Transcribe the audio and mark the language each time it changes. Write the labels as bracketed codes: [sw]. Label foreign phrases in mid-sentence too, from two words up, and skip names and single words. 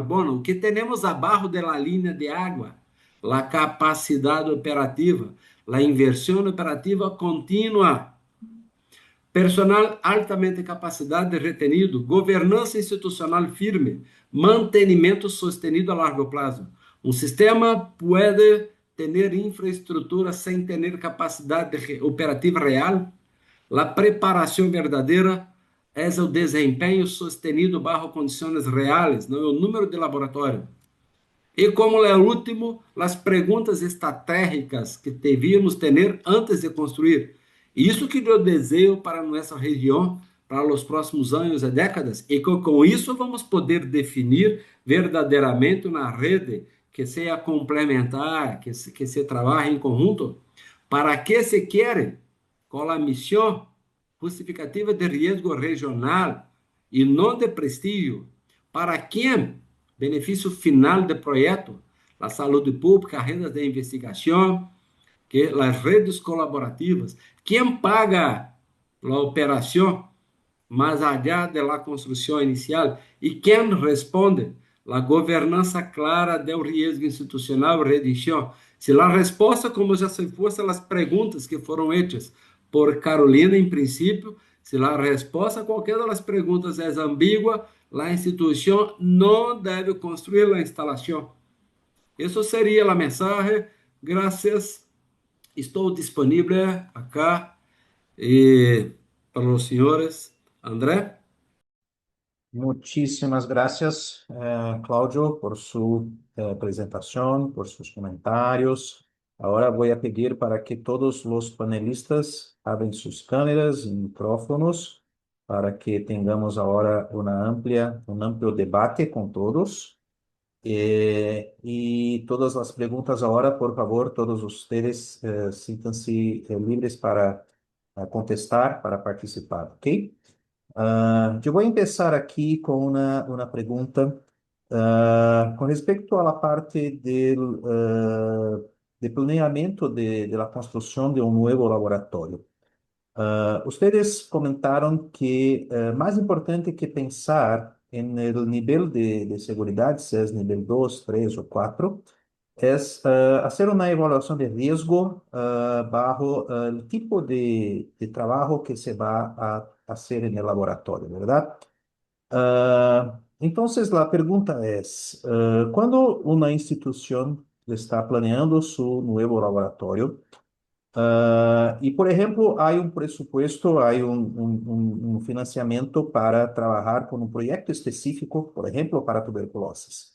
[pt] Bom, o que temos abaixo da linha de água? A capacidade operativa, a inversão operativa contínua, personal altamente capacitado e retenido, governança institucional firme, mantenimento sostenido a largo prazo. Um sistema pode ter infraestrutura sem ter capacidade operativa real. A preparação verdadeira é o desempenho [es] sostenido bajo [pt] condições reais, não é o número de laboratório. E como é o último, as perguntas estratégicas que devíamos ter antes de construir. Isso que eu desejo para nossa região, para os próximos anos e décadas, e com isso vamos poder definir verdadeiramente uma rede que sea complementar, que [es] se trabaje [pt] em conjunto. ¿Para que se quer? Com a missão justificativa de risco regional e não de prestígio? Para quem? Benefício final do projeto, a saúde pública, redes de investigação, que as redes colaborativas. Quem paga a operação mais [es] allá de la [pt] construção inicial? E quem responde? A governança clara do risco institucional e redenção. Se a resposta, como já se fosse as perguntas que foram hechas por Carolina, em princípio, se a resposta a qualquer das perguntas é ambígua, a instituição não deve construir a instalação. Isso seria a mensagem. Graças. Estou disponível acá para os senhores. André? [es] Muchísimas gracias, Claudio, por su presentación, por sus comentarios. Ahora voy a pedir para que todos los panelistas abran sus cámaras y micrófonos para que tengamos ahora un amplio debate con todos. Y todas las preguntas ahora, por favor, todos ustedes siéntanse libres para contestar, para participar, ¿ok? [pt] Eu vou começar aqui com uma pergunta com respeito à parte de planeamento [es] de la [pt] construção de um novo laboratório. Ustedes comentaram que mais importante que pensar em el nível de segurança, se é nível 2, 3 ou 4, [es] es hacer una evaluación de riesgo bajo el tipo de trabajo que se va a hacer en el laboratorio, ¿verdad? Entonces, la pregunta es, cuando una institución está planeando su nuevo laboratorio, y por ejemplo, hay un presupuesto, hay un financiamiento para trabajar con un proyecto específico, por ejemplo, para tuberculosis.